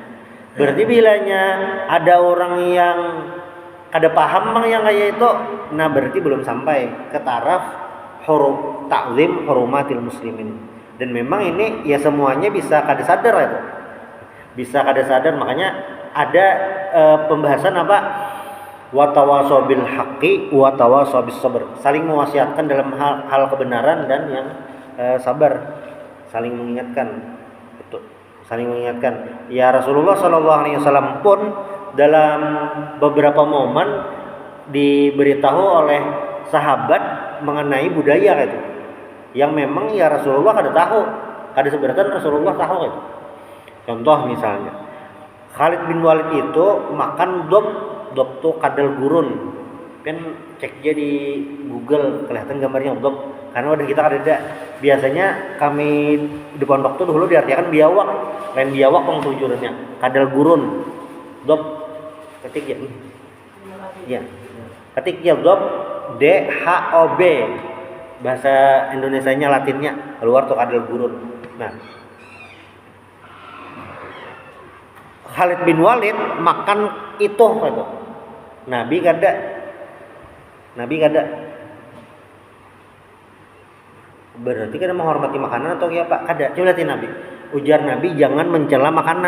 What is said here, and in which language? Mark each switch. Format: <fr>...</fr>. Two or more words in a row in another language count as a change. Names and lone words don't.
<bjn>Berarti bilanya ada orang yang kada paham bang yang kayak itu, nah berarti belum sampai ke taraf</bjn> <ar>ta'zim hurumatil muslimin.</ar> <bjn>Dan memang ini ya semuanya bisa kada sadar itu. Bisa kada sadar, makanya ada pembahasan</bjn> <ar>wa tawasau bil haqqi wa tawasau bis sabr.</ar> <id>Saling mewasiatkan dalam hal kebenaran dan yang sabar, saling mengingatkan.</id> <bjn>Betul. Saling mengingatkan. Ya Rasulullah</bjn> <ar>sallallahu alaihi wasallam</ar> <bjn>pun dalam beberapa momen diberitahu oleh sahabat mengenai budaya itu, yang memang ya Rasulullah kada tahu, kada seberatan Rasulullah tahu itu.</bjn> <id>Contoh misalnya Khalid bin Walid itu makan dop tuh kadal gurun, kan cek aja di Google kelihatan gambarnya dop, karena udah kita kada ada.</id> <bjn>Biasanya kami di pondok tuh dulu diartikan biawak, lain biawak bang tujuannya kadal gurun dop.</bjn> <id>Ketik ya ketik ya dop DHOB, bahasa Indonesianya Latinnya keluar tuh kadal gurun. Nah,</id> <bjn>Khalid bin Walid makan itu Nabi kada berarti kada menghormati makanan atau ya Pak? Kada. Coba lihatin Nabi, ujar Nabi jangan mencela makanan.</bjn>